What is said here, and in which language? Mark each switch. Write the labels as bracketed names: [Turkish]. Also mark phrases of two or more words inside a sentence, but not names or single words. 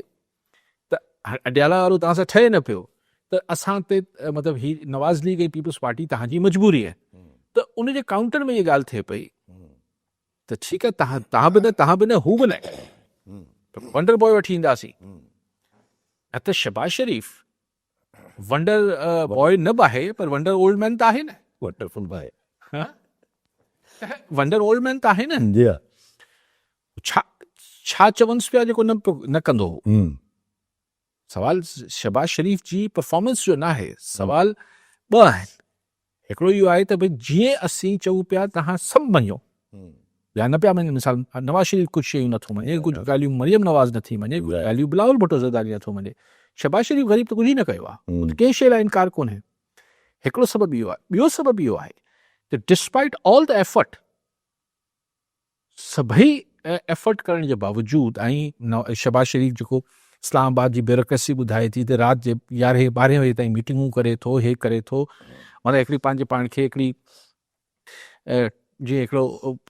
[Sindhi] त अडियाला वारो तव्हां सां ठहे न पियो त असां ते मतिलबु ही नवाज़ लीग ऐं पीपल्स पार्टी तव्हांजी मजबूरी आहे. त उनजे काउंटर में इहा ॻाल्हि थिए पई त ठीकु आहे, तव्हां बि न हू बि न, [English] wonder boy [Sindhi] वठी ईंदासीं. न त शहबाज़ शरीफ़ [English] wonder boy [Sindhi] न बि आहे, पर [English] wonder old man [Sindhi] त आहे न. [English] wonderful boy, wonder old man [Sindhi] त आहे न. छा चवनिसि पिया जेको न कंदो. सवाल शहबाज़ शरीफ़ जी परफॉर्मेंस जो न आहे, सवाल ॿ आहिनि. हिकिड़ो इहो आहे त भई जीअं असीं चऊं पिया तव्हां सभु मञो या न पिया मञो. मिसाल नवाज़ शरीफ़ कुझु शयूं नथो मञे, कुझु ॻाल्हियूं मरियम नवाज़ नथी मञे, ॻाल्हियूं बिलावल भुट्टो ज़रदारी नथो मञे. शहबाज़ शरीफ़ ग़रीब त कुझु ई न कयो आहे, कंहिं शइ लाइ इनकार कोन्हे. हिकिड़ो सबबु इहो आहे. ॿियो सबबु इहो आहे त [English] despite all the effort, [Sindhi] सभई एफर्ट करण जे बावजूदि, ऐं शहबाज़ शरीफ़ जेको इस्लामाबाद जी ब्यूरोक्रेसी ॿुधाए थी त राति जे 11-12 बजे ताईं मीटिंगूं करे थो, हे करे थो, मतिलबु हिकिड़ी पंहिंजे पाण खे हिकिड़ी जीअं हिकिड़ो तमामु